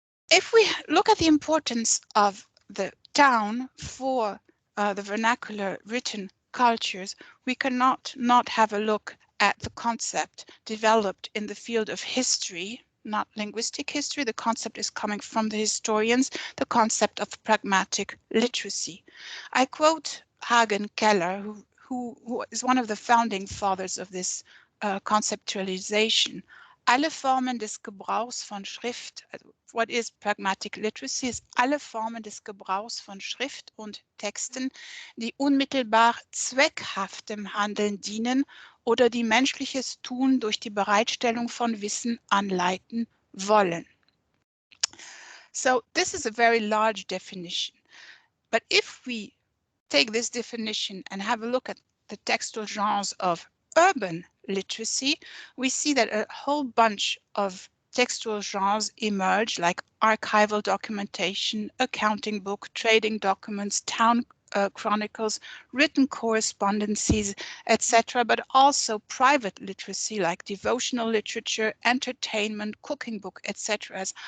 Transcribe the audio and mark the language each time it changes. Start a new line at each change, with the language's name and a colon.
English: If we look at the importance of the town for the vernacular written cultures, we cannot not have a look at the concept developed in the field of history, not linguistic history. The concept is coming from the historians, the concept of pragmatic literacy. I quote Hagen Keller, who is one of the founding fathers of this conceptualization.
German: Alle Formen des Gebrauchs von Schrift,
English: what is pragmatic literacy, is
German: alle Formen des Gebrauchs von Schrift und Texten, die unmittelbar zweckhaftem Handeln dienen oder die menschliches Tun durch die Bereitstellung von Wissen anleiten wollen.
English: So this is a very large definition. But if we take this definition and have a look at the textual genres of urban literacy, we see that a whole bunch of textual genres emerge, like archival documentation, accounting book, trading documents, town chronicles, written correspondences, etc., but also private literacy like devotional literature, entertainment, cooking book, etc.